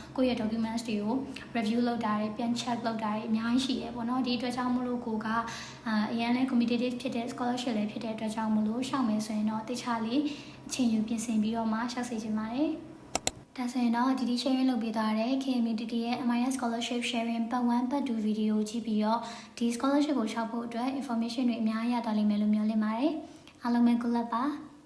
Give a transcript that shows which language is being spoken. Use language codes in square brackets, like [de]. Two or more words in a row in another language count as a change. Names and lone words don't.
[my] ကိုယ့်ရဲ့ documents တွေကို review လုပ်တာတွေပြန် check လုပ်တာတွေအများကြီးရှိတယ်ပေါ့နော်ဒီအတွက်ကြောင့်မလို့ကိုကအရင်လည်း competitive ဖြစ်တဲ့ scholarship လည်းဖြစ်တဲ့အတွက်ကြောင့်မလို့ရှောက်မယ်ဆိုရင်တော့တခြားလေးအချိန်ယူပြင်ဆင်ပြီးတော့မှရှောက်စေချင်ပါတယ်ဒါဆိုရင်တော့ဒီ sharing လုပ်ပေးသွားတဲ့ KMTT ရဲ့ [en] MIS scholarship sharing part 1 part 2 video [my] ကြည့်ပြီးတော့ဒီ scholarship ကိုရှောက်ဖို့အတွက် information တွေအများကြီးရသွားလိမ့်မယ်လို့မျှော်လင့်ပါတယ်အားလုံးပဲ [en] good luck [my] ပါ